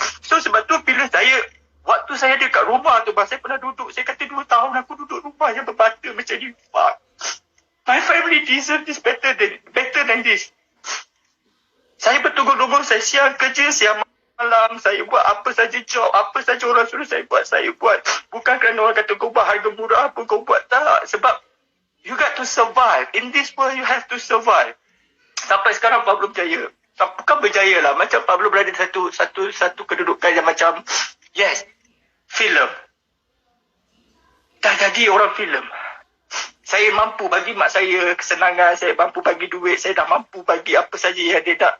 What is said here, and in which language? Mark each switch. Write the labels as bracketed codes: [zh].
[ms] So sebab tu bila waktu saya ada kat rumah tu, saya pernah duduk, saya kata 2 tahun aku duduk rumah yang berbata macam ni. [en] Fuck. My family deserve this better than this. [ms] Saya bertunggu-tunggu, saya siang kerja, siang malam, saya buat apa saja job, apa saja orang suruh saya buat. Bukan kerana orang kata kau buat harga murah apa kau buat, tak. [en] Sebab you got to survive. In this world, you have to survive. [ms] Sampai sekarang Pablo berjaya. Bukan berjaya lah, macam Pablo berada di satu kedudukan yang macam, yes, filem. Dah jadi orang filem. Saya mampu bagi mak saya kesenangan, saya mampu bagi duit, saya dah mampu bagi apa saja yang dia nak.